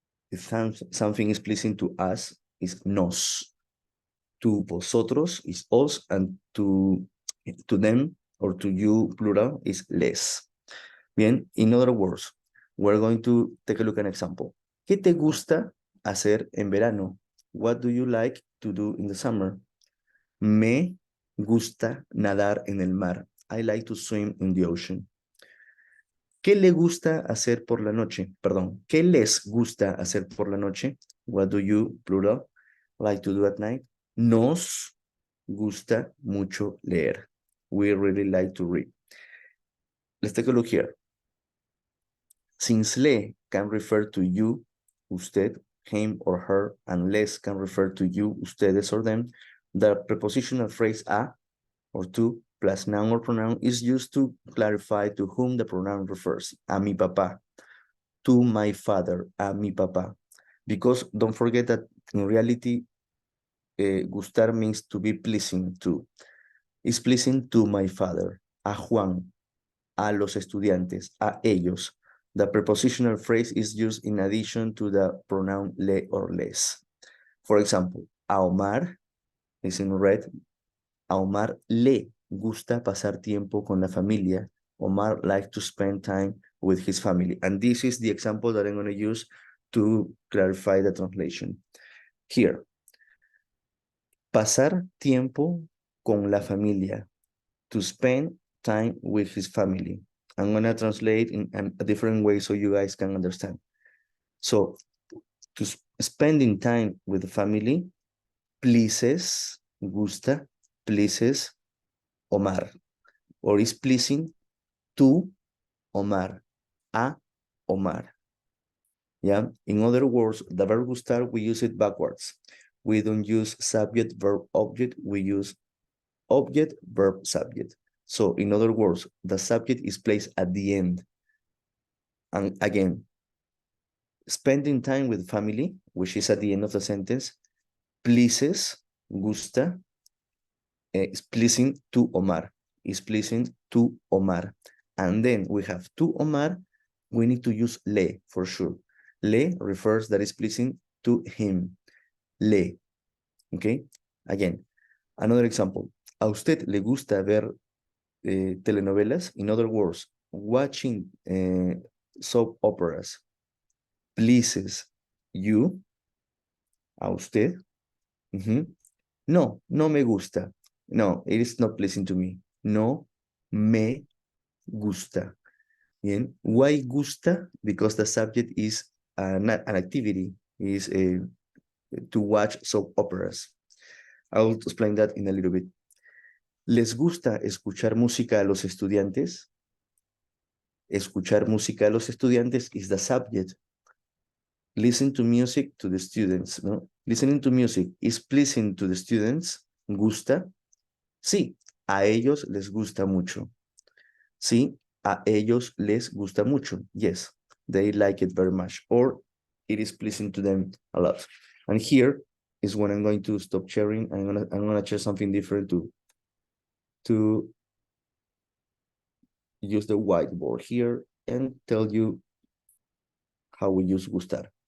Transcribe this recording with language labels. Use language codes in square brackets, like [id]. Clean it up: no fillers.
[en] If something is pleasing to us, is nos. To vosotros is os, and to them or to you, plural, is les. Bien, in other words, we're going to take a look at an example. [es] ¿Qué te gusta hacer en verano? [en] What do you like to do in the summer? [es] Me gusta nadar en el mar. [en] I like to swim in the ocean. [es] ¿Qué le gusta hacer por la noche? Perdón, ¿qué les gusta hacer por la noche? [en] What do you, plural, like to do at night? [es] Nos gusta mucho leer. [en] We really like to read. Let's take a look here. Since le can refer to you, usted, him or her, and les can refer to you, ustedes or them, the prepositional phrase a or to plus noun or pronoun is used to clarify to whom the pronoun refers. [es] A mi papá. [en] To my father. [es] A mi papá. [en] Because don't forget that in reality, gustar means to be pleasing to. Is pleasing to my father. A Juan. [es] A los estudiantes. A ellos. [en] The prepositional phrase is used in addition to the pronoun le or les. For example, a Omar is in red. [es] A Omar le gusta pasar tiempo con la familia. [en] Omar likes to spend time with his family. And this is the example that I'm going to use to clarify the translation. Here, [es] pasar tiempo con la familia. [en] To spend time with his family. I'm going to translate in a different way so you guys can understand. So, to spending time with the family pleases, gusta, pleases Omar, or is pleasing to Omar, a Omar. Yeah, in other words, the verb gustar, we use it backwards. We don't use subject, verb, object, we use object, verb, subject. So in other words, the subject is placed at the end. And again, spending time with family, which is at the end of the sentence, pleases, gusta, is pleasing to Omar, is pleasing to Omar. And then we have to Omar, we need to use le for sure. Le refers that is pleasing to him. Le. Okay? Again, another example. [es] ¿A usted le gusta ver telenovelas? [en] In other words, watching soap operas pleases you, a usted. [es] No, no me gusta. [en] No, it is not pleasing to me. [es] No me gusta. Bien. [en] Why gusta? Because the subject is an activity, is to watch soap operas. I'll explain that in a little bit. [es] ¿Les gusta escuchar música a los estudiantes? Escuchar música a los estudiantes [en] is the subject. Listen to music to the students, ¿no? Listening to music is pleasing to the students. [es] ¿Gusta? Sí, a ellos les gusta mucho. Sí, a ellos les gusta mucho. [en] Yes, they like it very much, or it is pleasing to them a lot. And here is when I'm going to stop sharing. I'm gonna share something different to use the whiteboard here and tell you how we use Gustar.